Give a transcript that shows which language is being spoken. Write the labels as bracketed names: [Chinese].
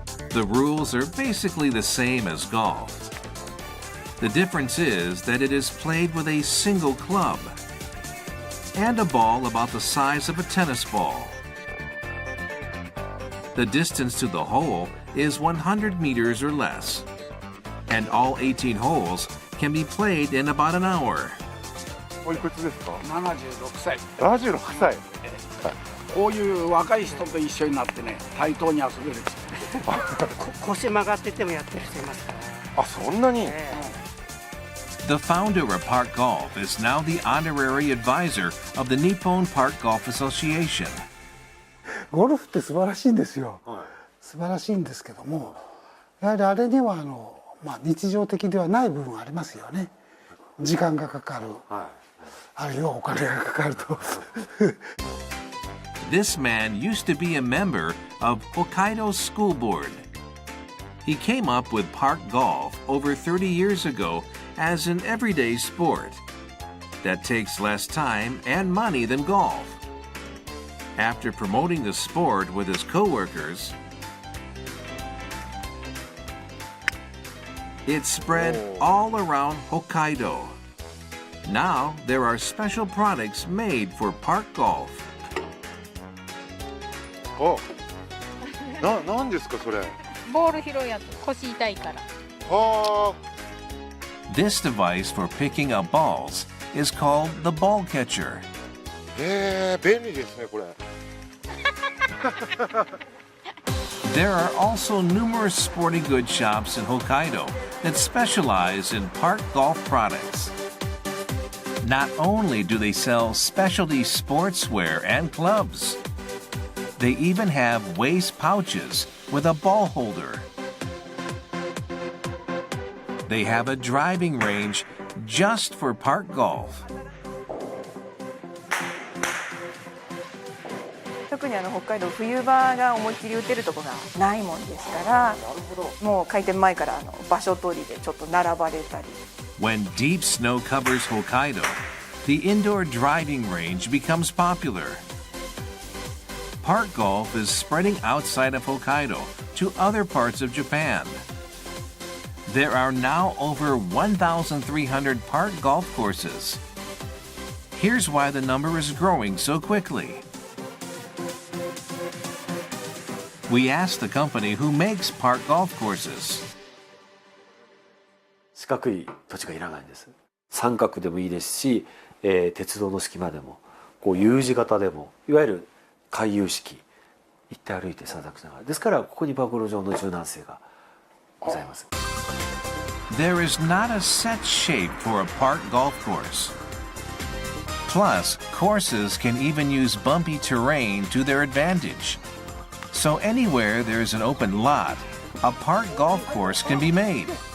[English] The rules are basically the same as golf. The difference is that it is played with a single club and a ball about the size of a tennis ball. The distance to the hole is 100 meters or less, and all 18 holes can be played in about an hour. [Japanese] おいくつですか 76歳。 76歳こういう若い人と一緒になってね、対等に遊べる。腰曲がっててもやってる人いますから。あ、そんなに [English] The founder of Park Golf is now the honorary advisor of the Nippon Park Golf Association. [Japanese] ゴルフって素晴らしいんですよ。素晴らしいんですけども、やはりあれには日常的ではない部分がありますよね。時間がかかる。あるいはお金がかかると。 [English] This man used to be a member of Hokkaido School Board. He came up with park golf over 30 years ago as an everyday sport that takes less time and money than golf. After promoting the sport with his co-workers, it spread all around Hokkaido. Now there are special products made for park golf. [Japanese] 何ですかそれボール拾いやと腰痛いから。は [English] This device for picking up balls is called the ball catcher. [Japanese] 便利ですねこれ [English] There are also numerous sporting goods shops in Hokkaido that specialize in park golf products. Not only do they sell specialty sportswear and clubs, they even have waist pouches with a ball holder. They have a driving range just for park golf. [Japanese] 特に北海道冬場が思いっきり打てるとこがないもんですからもう開店前から場所取りでちょっと並ばれたり [English] When deep snow covers Hokkaido, the indoor driving range becomes popular. Park golf is spreading outside of Hokkaido to other parts of Japan. There are now over 1,300 park golf courses. Here's why the number is growing so quickly. We asked the company who makes park golf courses. [Japanese] 四角い土地がいらないんです。三角でもいいですし、鉄道の隙間でも、こう U 字型でも、いわゆる回遊式、行って歩いて散策しながら。ですからここに暴露上の柔軟性がございます。 [English] There is not a set shape for a park golf course. Plus, courses can even use bumpy terrain to their advantage. So anywhere there's an open lot, a park golf course can be made.